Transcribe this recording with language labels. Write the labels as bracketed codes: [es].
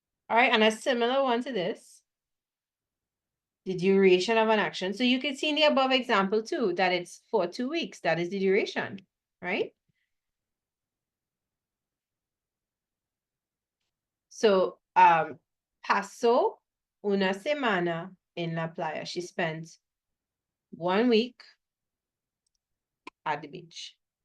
[en] All right, and a similar one to this, the duration of an action. So you can see in the above example too, that it's for 2 weeks. That is the duration, right? [es] So, pasó una semana en la playa. [en] She spent 1 week at the beach.